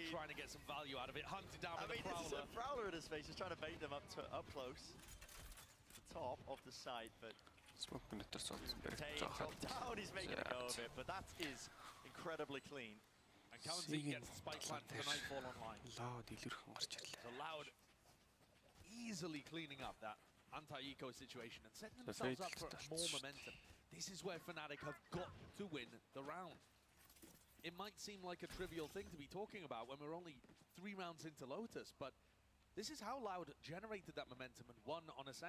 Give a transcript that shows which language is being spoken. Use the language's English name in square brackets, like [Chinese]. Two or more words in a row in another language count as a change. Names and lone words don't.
[English] trying to get some value out of it, hunted down with the Prowler. Prowler. It's a Prowler in his face, he's trying to bait them up close. The top of the site, but Smoke down, he's making a go of it, but that is incredibly clean. And Kalanzig gets the spike plant for the Nightfall online. [Mongolian] Loud илэрхэн гарч ирлээ. [English] So Loud easily cleaning up that anti-eco situation and setting themselves up for more momentum. This is where Fnatic have got to win the round. It might seem like a trivial thing to be talking about when we're only 3 rounds into Lotus, but this is how Loud generated that momentum and won on Ascent.